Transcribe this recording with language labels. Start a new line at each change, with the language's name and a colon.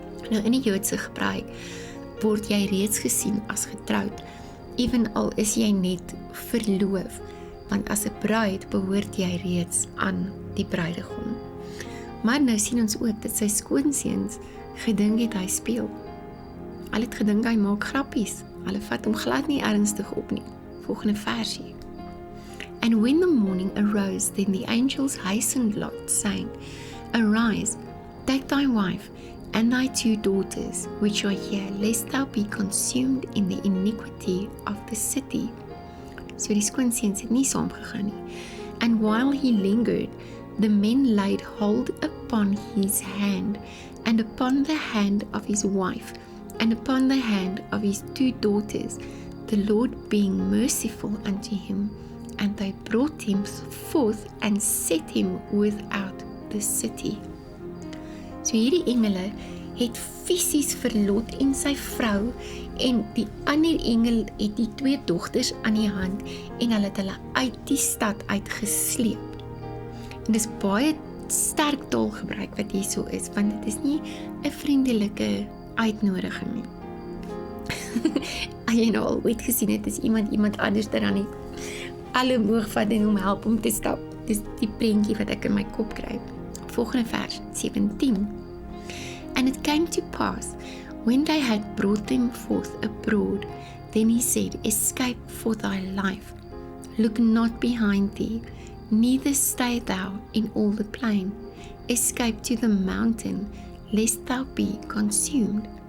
Afrikaans: Nou in die Joodse gebruik word jy reeds gesien as getroud, evenal is jy net verloof, want as 'n bruid behoort jy reeds aan die bruidegom. Maar nou sien ons ook dat sy skoonseuns gedink het hy speel. Hulle het gedink hy maak grappies, hulle vat hom glad nie ernstig op nie. Volgende versie.
English: And when the morning arose, then the angels hastened Lot, saying, Arise, take thy wife, and thy 2 daughters, which are here, lest thou be consumed in the iniquity of the city.
Afrikaans: So die skoonseuns het nie saamgegaan nie.
English: And while he lingered, the men laid hold upon his hand, and upon the hand of his wife, and upon the hand of his 2 daughters, the Lord being merciful unto him, and they brought him forth and set him without the city.
Afrikaans: So hierdie engele het fisies vir Lot en sy vrou, en die ander engel het die 2 dogters aan die hand, en hulle het hulle uit die stad uitgesleep. En dis baie sterk taalgebruik wat hier so is, want dit is nie 'n vriendelike uitnodiging nie. As jy nou al ooit gesien het, is iemand anders dan nie alle moeg vat en hom help om te stap. Dis die prentjie wat ek in my kop kry. Volgende vers, 17.
English: And it came to pass, when they had brought them forth abroad, then he said, Escape for thy life. Look not behind thee, neither stay thou in all the plain. Escape to the mountain, lest thou be consumed.